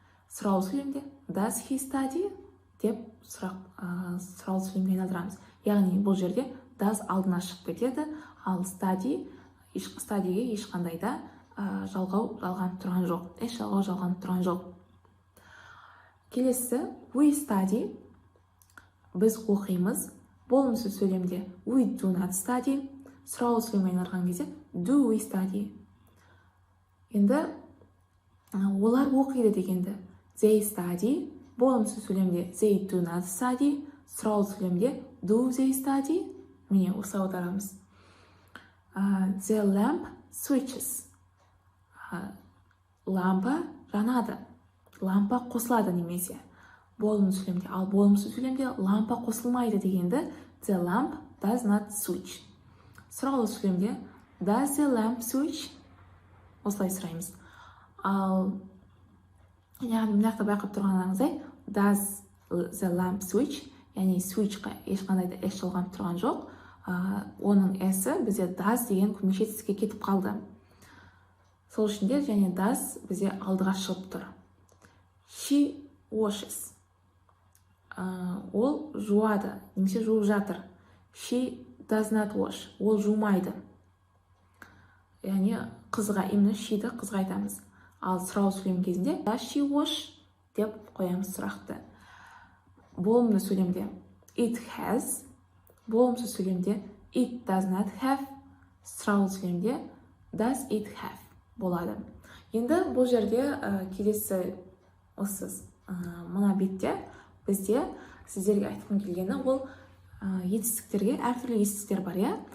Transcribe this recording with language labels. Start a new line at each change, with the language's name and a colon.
Kazakh: Сұраулы сөйлемде
English: does he study
Kazakh: деп сұраулы сөйлемге айналдырамыз. Яғни бұл жерде does алдына шығып кетеді, ал studyге ешқандай да жалғанып тұрған жоқ. Эш жалғау жалғанып тұрған жоқ. Келесі
English: we study,
Kazakh: біз оқимыз. Болымсыз сөйлемде
English: we do not study.
Kazakh: Сұраулы сөйлемге айналдырған кезде
English: do we study.
Kazakh: Енді олар оқиды дегенді
English: they study.
Kazakh: Болымсыз сөйлемде
English: they do not study.
Kazakh: Сұраулы сөйлемде
English: do they study.
Kazakh: Міне осы аударамыз.
English: The lamp switches.
Kazakh: Лампа жанады. Лампа қосылады немесе. Болымсыз сөйлемде. Ал болымсыз сөйлемде лампа қосылмайды дегенді
English: the lamp does not switch.
Kazakh: Сұраулы сөйлемде
English: does the lamp switch?
Kazakh: Осылай сұраймыз. Ал яғни мынақта байқап тұрғаныңыздай
English: does the lamp switch,
Kazakh: яғни switchқа ешқандай да эш жалғанып тұрған жоқ. Оның эсі бізде does деген көмекші етістікке кетіп қалды. Сол үшін де және does бізде алдыға шығып тұр.
English: She washes.
Kazakh: Ол жуады, немесе жуып жатыр.
English: She does not wash.
Kazakh: Ол жумайды. Яғни қызға, именно she'ді қызға айтамыз. Ал сұраулы сөйлем кезінде
English: does she wash
Kazakh: деп қоямыз сұрақты. Болымды сөйлемде
English: it has.
Kazakh: Болымсыз сөйлемде
English: it does not have.
Kazakh: Сұраулы сөйлемде
English: does it have
Kazakh: болады. Енді бұл жерде келесі осы мына бетте бізде сіздерге айтқым келгені ол етістіктерге әртүрлі етістіктер бар, иә.